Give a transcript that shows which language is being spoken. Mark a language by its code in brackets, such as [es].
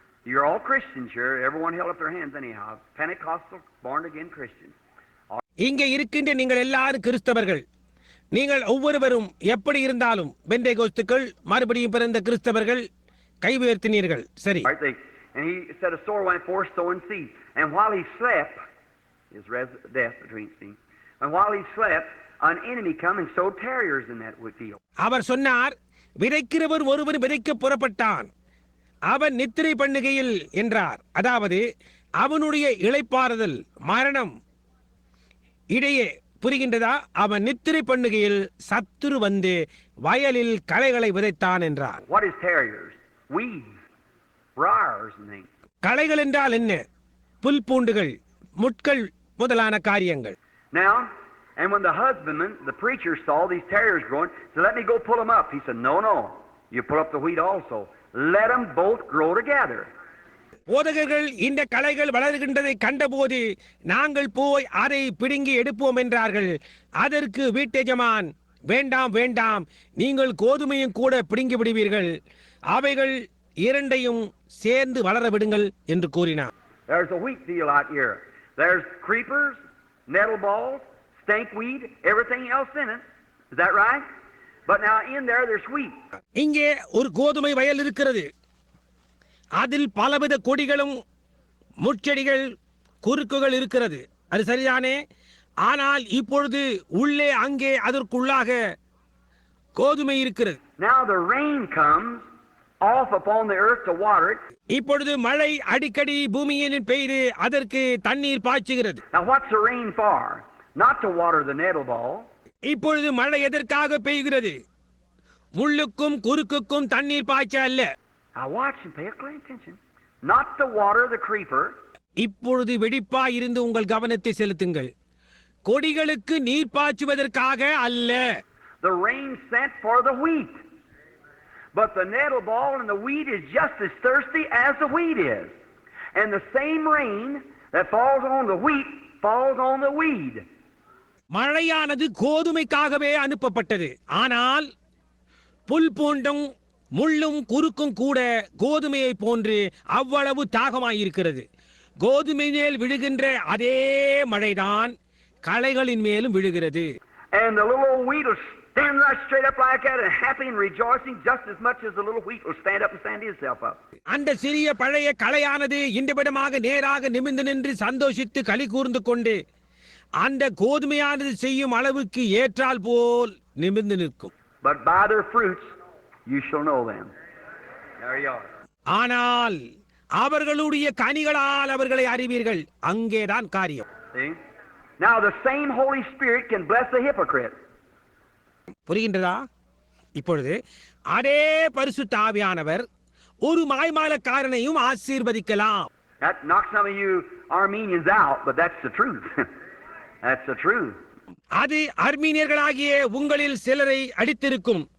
[en] You're all Christians here. Everyone held up their hands anyhow. Pentecostal, born again Christians. [ta] இங்கே இருக்கின்ற நீங்கள் எல்லாரும் கிறிஸ்தவர்கள். நீங்கள் ஒவ்வொருவரும் எப்படி இருந்தாலும் பெந்தேகோஸ்துக்கள், மறுபடியும் பிறந்த கிறிஸ்தவர்கள் கை உயர்த்தினீர்கள். சரி. [en] And he said a sower went forth sowing seeds. And while he slept, his death between seeds. And while he slept, an enemy come and sowed tares in that field. [ta] அவர் சொன்னார், விதைக்கிறவர் ஒருவன் விதைக்க புறப்பட்டான், அவன் நித்திரை பண்ணுகையில் என்றார். அதாவது அவனுடைய இளைப்பாறுதல் மரணம் இடையே, புரிகின்றதா? அவன் நித்திரை பண்ணுகையில் சத்துரு வந்து வயலில் களைகளை விதைத்தான் என்றார். [en] What is tares? Weeds, briars and things. [ta] களைகள் என்றால் என்ன? புல் பூண்டுகள், முட்கள் முதலான காரியங்கள். [en] Now, and when the husbandman, the preacher, saw these tares growing, so let me go pull them up. He said, no, you pull up the wheat also. Let them both grow together. [ta] போதகர்கள் இந்த களைகள் வளர்கின்றதை கண்டபோது நாங்கள் போய் அதை பிடுங்கி எடுப்போம் என்றார்கள். அதற்கு வீட்டெஜமான், வேண்டாம், நீங்கள் கோதுமையும் கூட பிடுங்கி விடுவீர்கள், அவைகள் இரண்டையும் சேர்ந்து வளர விடுங்கள் என்று கூறினார். [en] There's a wheat field out here. There's creepers, nettle balls, stinkweed, everything else in it. Is that right? But now in there's wheat. [ta] இங்கே ஒரு கோதுமை வயல் இருக்கிறது. அதில் பலவித கொடிகளும் முட்செடிகள், குறுக்குகள் இருக்கிறது. அது சரிதானே? ஆனால் இப்பொழுது உள்ளே அங்கே அதற்குள்ளாக கோதுமை இருக்கிறது. [en] Now the rain comes off upon the earth to water it. [ta] இப்பொழுது மழை அடிக்கடி பூமியில் பெய்து அதற்கு தண்ணீர் பாய்ச்சுகிறது. [en] Now what's the rain for? Not to water the nettle ball. [ta] இப்பொழுது மழை எதற்காக பெய்கிறது? முள்ளுக்கும் குறுக்குக்கும் தண்ணீர் பாய்ச்ச அல்ல. [en] Now watch and pay close attention. Not to water the creeper. [ta] இப்பொழுது வெடிப்பாயிருந்து உங்கள் கவனத்தை செலுத்துங்கள். கொடிகளுக்கு நீர் பாய்ச்சுவதற்காக அல்ல. [en] The rain sent for the wheat. But the nettle ball and the wheat is just as thirsty as the wheat is. And the same rain that falls on the wheat falls on the weed. [ta] மழையானது கோதுமைக்காகவே அனுப்பப்பட்டது. ஆனால் புல் பூண்டும் முள்ளும் குறுக்கும் கூட கோதுமையை போன்று அவ்வளவு தாகமாயிருக்கிறது. கோதுமை மேல் விழுகின்ற அதே மழைதான் களைகளின் மேலும் விழுகிறது. [en] And the little old wheat will stand right straight up like that and happy and rejoicing just as much as the little wheat will stand up and stand itself up. [ta] அந்த சிறிய பழைய களையானது இந்தவிடமாக நேராக நிமிர்ந்து நின்று சந்தோஷித்து களி கூர்ந்து கொண்டு அந்த கோதுமையானது செய்யும் அளவுக்கு ஏற்றால் போல் நிமிர்ந்து நிற்கும். [en] But by their fruits you shall know them. There you are. [ta] ஆனால் அவர்களுடைய கனிகளால் அவர்களை அறிவீர்கள். அங்கேதான் காரியம். [en] See? Now the same Holy Spirit can bless a hypocrite. [ta] புரிகின்றதா? இப்பொழுது அதே பரிசுத்த ஆவியானவர் ஒரு மாய்மாலக்காரனையும் ஆசீர்வதிக்கலாம். [en] That knocks some of you Armenians out, but that's the truth. That's the truth. [ta] அது அர்மீனியர்களாகிய உங்களில் சிலரை அடித்திருக்கும்.